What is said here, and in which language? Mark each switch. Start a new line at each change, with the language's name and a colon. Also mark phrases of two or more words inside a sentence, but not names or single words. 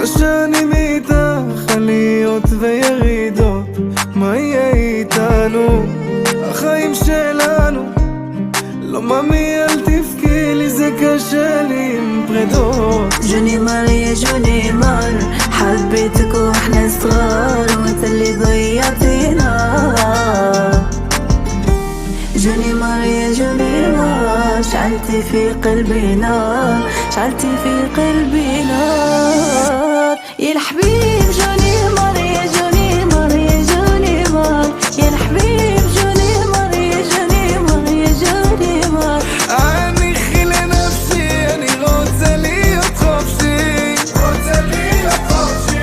Hebrew: השנים איתך עליות וירידות מה יהיה איתנו החיים שלנו לא ממי אל תבכי לי זה קשה לי עם פרדות.
Arabic: جوني مار يا جوني مار حبيتك واحنا صغار وانت اللي ضيعتينا. جوني مار يا جوني مار شعلتي في قلبي نار شعلتي في قلبي نار. يا الحبيب جوني مار يا جوني مار يا جوني مار يا الحبيب جوني مار يا جوني مار يا جوني مار.
Hebrew: אני חיל לנפשי אני רוצה להיות חופשי רוצה להיות חופשי.